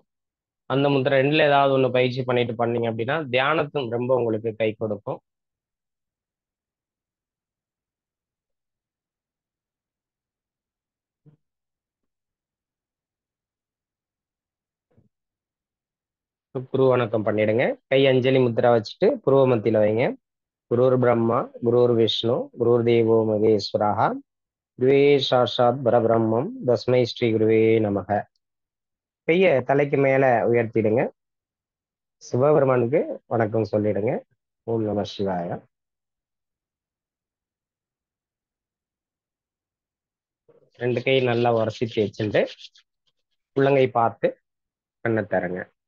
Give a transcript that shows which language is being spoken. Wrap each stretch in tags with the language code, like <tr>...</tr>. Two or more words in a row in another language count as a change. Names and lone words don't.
<ta>அந்த முத்திரை ரெண்டுல ஏதாவது ஒண்ணு பயிற்சி பண்ணிட்டு பண்ணீங்க அப்படின்னா தியானத்தும் ரொம்ப உங்களுக்கு கை கொடுக்கும். புருவ வணக்கம் பண்ணிடுங்க. கை அஞ்சலி முத்திரா வச்சுட்டு புருவ மத்தியில வைங்க.</ta> <sa>गुरुर् ब्रह्मा गुरुर् विष्णु गुरुर् देवो महेश्वरः गुरुवे साक्षात् परब्रह्मम् तस्मै श्री गुरुवे नमः.</sa> <ta>கைய தலைக்கு மேல உயர்த்திடுங்க. சிவபெருமானுக்கு வணக்கம் சொல்லிடுங்க.</ta> <sa>ओम् नम शिवाय.</sa> <ta>ரெண்டு கை நல்லா உரசிட்டு வச்சுட்டு உள்ளங்கை பார்த்து கண்ணை தரங்க.</ta>